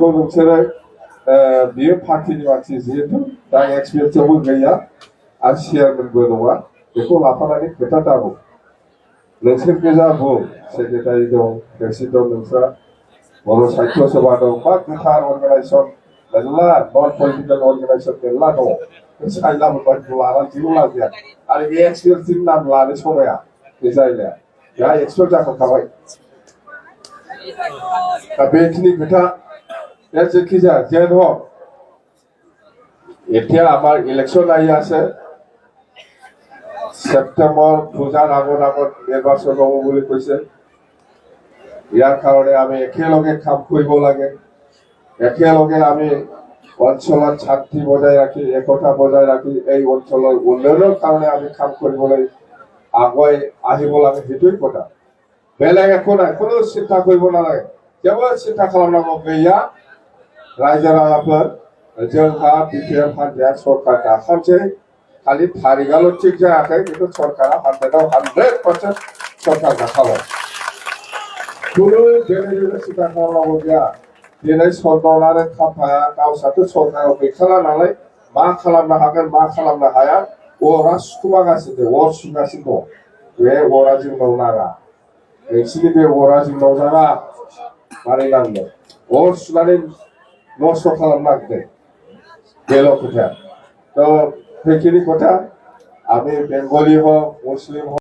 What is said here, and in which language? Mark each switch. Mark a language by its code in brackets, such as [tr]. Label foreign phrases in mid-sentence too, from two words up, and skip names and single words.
[brx] नोंसोरो बियो पार्टिनि मानसि जिहेतु दा एक्सपिरियेन्सआवबो गैया आरो चेयारमेनबो नङा बेखौ लाफानानै खोथा दाबुं नोंसोर गोजा बुं सेक्रेटारि दं प्रेसिडेन्ट दं नोंस्रा बर' साहित्य सभा दं मा गोथार अर्गानाइजेसन मेरला [en] non political organisation [brx] मेरला दं साइला मोनबाय लानानै जेबो लाब गैया आरो बे एक्सपिरियेन्सनि नाम लानो समाया बे जायगाया दा एक्सपार्ट जाखांखाबाय दा बेखिनि खोथा जेखि जाया जेन [as] হোক এতিয়া আমাৰ ইলেকশ্যন আহি আছে সেপ্টেম্বৰ পূজাৰ আগত নিৰ্বাচন হ'ব বুলি কৈছে ইয়াৰ কাৰণে আমি একেলগে কাম কৰিব লাগে একেলগে আমি অঞ্চলত শান্তি বজাই ৰাখি একতা বজাই ৰাখি এই অঞ্চলৰ উন্নয়নৰ কাৰণে আমি কাম কৰিবলৈ আগুৱাই আহিব লাগে সেইটোৱেই কথা বেলেগ একো নাই কোনো চিন্তা কৰিব নালাগে [brx] जेबो सिन्था खालामनांगौ गैया रायजो राजाफोर जोंहा बिटिआर हान्जाया सरकार दाखानोसै खालि थारिखआल' थिग जायाखै बेखौ सरकारा 100% सरकार दाखाबाय खुनु जेबो सिन्था खालामनांगौ गैया दिनै सन्दन आरो कम्पानिया गावस्राथ' सरकाराव गैखाला नालाय मा खालामनो हागोन मा खालामनो हाया अरा सुखुमागासिनो अर सुगासिनो दं बे अरा जोंनाव नाङा नोंसिनि बे अरा जोंनाव नाङा मारै नांगौ अर सुनानै नस्थ' खालामनो नागिरदों बेल' खोथा तो बेखिनि [as] কথা আমি বেঙ্গলি হোক মুসলিম হোক